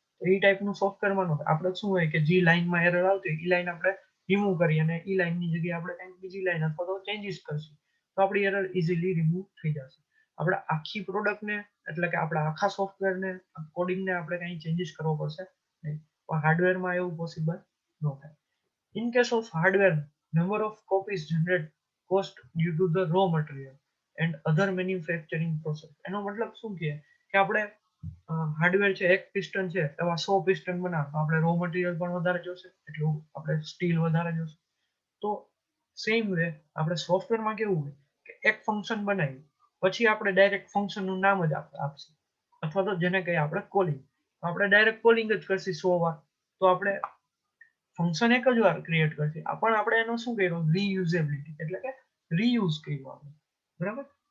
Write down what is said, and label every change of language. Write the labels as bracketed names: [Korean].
[Gujarati] તો એ ટાઈપનું સોફ્ટવેરમાં ન હોય. આપણે શું હોય કે જે લાઈનમાં એરર આવતી હોય એ લાઈન આપણે રિમૂવ કરી અને એ લાઈનની જગ્યાએ આપણે કંઈક બીજી લાઈન અથવા તો ચેન્જીસ કરશું તો આપણી એરર ઇઝીલી રિમૂવ થઈ જશે. આપણે આખી પ્રોડક્ટને, એટલે કે આપણા આખા સોફ્ટવેરને, કોડિંગને આપણે કંઈ ચેન્જીસ કરવો પડશે નહીં, પણ હાર્ડવેરમાં એવું પોસિબલ ન થાય. [English] In case of hardware, number of copies generate cost due to the raw material and other manufacturing process. [Gujarati] એનો મતલબ શું કે આપણે હાર્ડવેર છે, એક પિસ્ટન છે, એવા 100 પિસ્ટન બનાવ તો આપણે રો મટીરિયલ પણ વધારે જોશે, એટલું આપણે સ્ટીલ વધારે જોશે. તો સેમ વે આપણે સોફ્ટવેરમાં કેવું હોય કે એક ફંક્શન બનાવી પછી આપણે ડાયરેક્ટ ફંક્શનનું નામ જ આપશે, અથવા તો જેને કહીએ આપણે કોલિંગ, આપણે ડાયરેક્ટ કોલિંગ જ કરશી 100 વાર, તો આપણે ફંક્શન એક જ વાર ક્રિએટ કરશે, પણ આપણે એનો શું કર્યું, રીયુઝેબિલિટી, એટલે કે રીયુઝ કર્યું આપણે, બરાબર.